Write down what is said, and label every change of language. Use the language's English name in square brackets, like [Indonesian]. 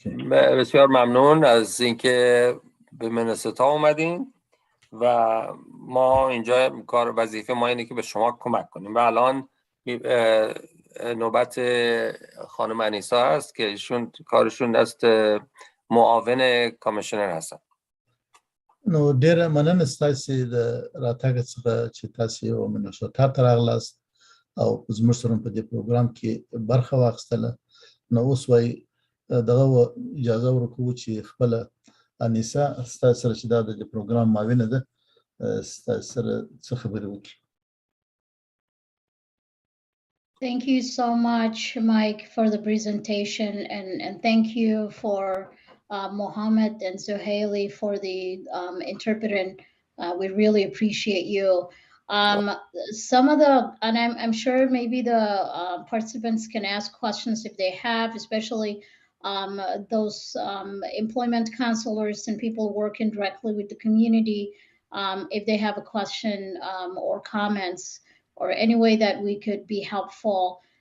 [Persian] بسیار ممنون از اینکه به منسوتا اومدین و ما اینجا کار وظیفه ما اینه که به شما کمک کنیم و الان نوبت خانم انیسا هست که ایشون کارشون دست معاون کمیشنر هستن. [Pashto] نو ډیره مننه ستاسو د راتګ څخه چې تاسو منسوتا ته راغلاست او زموږ سره په دې پروګرام کې برخه واخیستله. نو اوس وای دغه اجازه ورکوو چې خپل انیسا ستاسو سره چې دا د پروګرام معاونه ده ستاسو سره څه خبرې وکړي. [English] Thank you so much, Mike, for the presentation, and thank you for Mohammed and Zuhaili for the interpreting. We really appreciate you. Some of the, and I'm sure maybe the participants can ask questions if they have, especially those employment counselors and people working directly with the community, if they have a question or comments, or any way that we could be helpful.